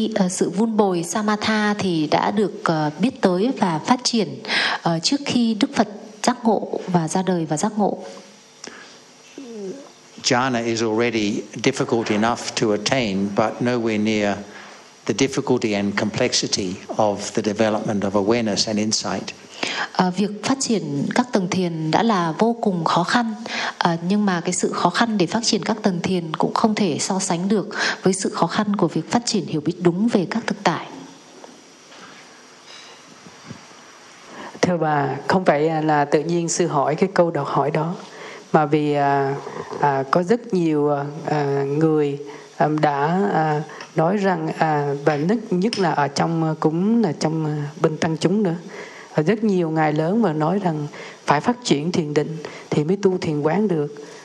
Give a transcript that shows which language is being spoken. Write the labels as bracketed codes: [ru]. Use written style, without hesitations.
[vi] Sự vun bồi samatha thì đã được biết tới và phát triển trước khi Đức Phật giác ngộ và ra đời và giác ngộ. [en] Jhana is already difficult enough to attain, but nowhere near the difficulty and complexity of the development of awareness and insight. [vi] Việc phát triển các tầng thiền đã là vô cùng khó khăn, nhưng mà cái sự khó khăn để phát triển các tầng thiền cũng không thể so sánh được với sự khó khăn của việc phát triển hiểu biết đúng về các thực tại. Thưa bà, không phải là tự nhiên sư hỏi cái câu đọc hỏi đó, mà vì có rất nhiều người đã nói rằng, và nhất là ở trong cúng, là trong bên tăng chúng nữa, rất nhiều ngài lớn mà nói rằng phải phát triển thiền định thì mới tu thiền quán được.